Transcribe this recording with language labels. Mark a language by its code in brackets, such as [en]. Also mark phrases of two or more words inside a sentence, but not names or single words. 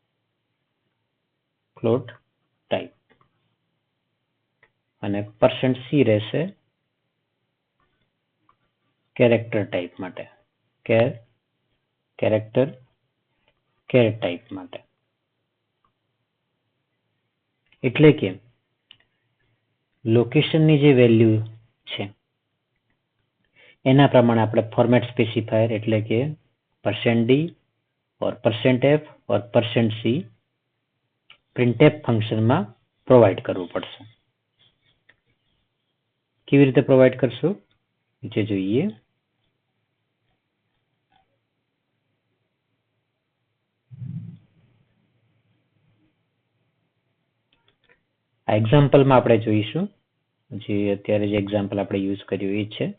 [en] float type અને %c રહેશે character type માટે character type માટે. [gu] એટલે કે લોકેશનની જે વેલ્યુ છે એના પ્રમાણે આપણે [en] format specifier [gu] એટલે કે [en] %d or %f or %c printf [gu] ફંક્શનમાં પ્રોવાઈડ કરવું પડશે. કેવી રીતે પ્રોવાઈડ કરશું જે જોઈએ. આ એક્ઝામ્પલમાં આપણે જોઈશું જે અત્યારે જે એક્ઝામ્પલ આપણે યુઝ કર્યું એ છે.